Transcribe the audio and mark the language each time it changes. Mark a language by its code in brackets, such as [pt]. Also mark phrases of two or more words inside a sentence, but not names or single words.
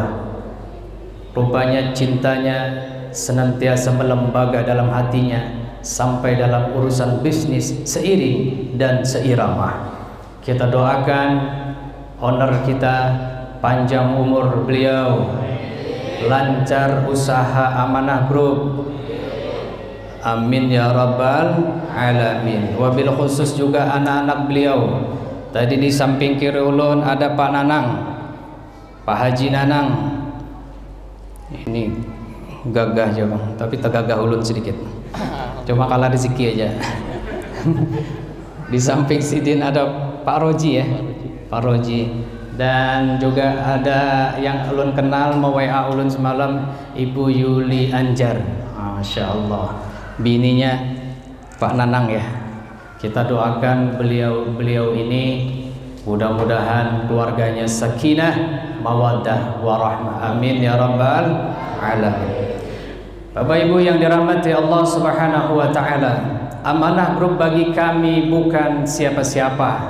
[id] Rupanya cintanya senantiasa melembaga dalam hatinya sampai dalam urusan bisnis seiring dan seirama. Kita doakan owner kita, panjang umur beliau, lancar usaha Amanah Group, [ar] amin ya rabbal alamin. [id] Wabil khusus juga anak-anak beliau. Tadi di samping kiri ulun ada Pak Nanang, Pak Haji Nanang. [bjn] Ini gagah aja bang, tapi tegagah ulun sedikit, cuma kalah rezeki aja. Di samping Sidin ada Pak Roji ya, Pak Roji, dan juga ada yang ulun kenal, mau WA ulun semalam, Ibu Yuli Anjar, [ar] masya Allah, [bjn] bininya Pak Nanang ya. [id] Kita doakan beliau ini mudah-mudahan keluarganya [ar] sakinah, mawaddah, warahmah, amin ya rabbal alamin. [id] Bapak Ibu yang dirahmati Allah [ar] Subhanahu wa taala, [id] Amanah Group bagi kami bukan siapa-siapa.